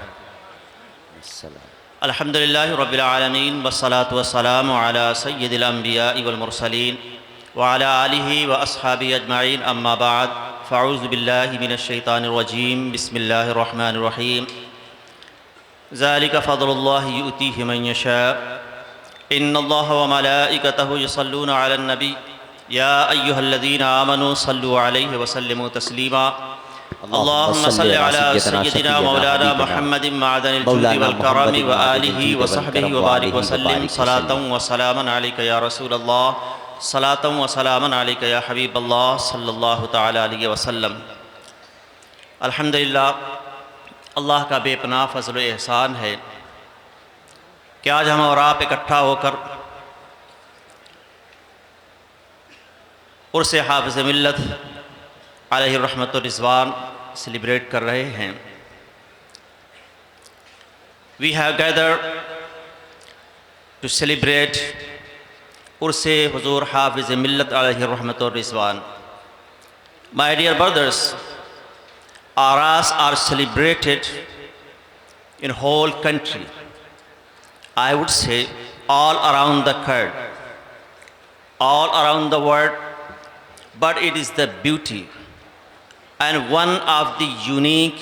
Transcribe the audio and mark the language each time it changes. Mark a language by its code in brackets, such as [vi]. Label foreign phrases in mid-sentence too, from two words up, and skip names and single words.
[ar] الحمد لله رب العالمين والصلاة والسلام على سيد الأنبياء والمرسلين وعلى آله وأصحابه أجمعين، أما بعد، فأعوذ بالله من الشيطان الرجيم، بسم الله الرحمن الرحيم. ذلك فضل الله يؤتيه من يشاء، إن الله وملائكته يصلون على النبي، يا أيها الذين آمنوا صلوا عليه وسلموا تسليما. اللهم صل على سيدنا مولانا محمد معدن الجود والكرم وآله وصحبه وبارك وسلم صلاة وسلاما عليك يا رسول الله، صلاة وسلاما عليك يا حبيب الله صلى الله تعالى عليه وسلم. [hi] अल्हम्दुलिल्लाह, अल्लाह का बेपनाह फ़ज़ल व एहसान है कि आज हम और आप इकट्ठा होकर उर्स हाफ़िज़ मिल्लत [ar] عليه رحمة الرضوان [hi] सेलिब्रेट कर रहे हैं। [en] We have gathered to celebrate Urs Huzoor Hafiz Millat [ar] عليه رحمة الرضوان. [en] My dear brothers, Aras are celebrated in whole country, I would say all around the world, all around the world, but it is the beauty and one of the unique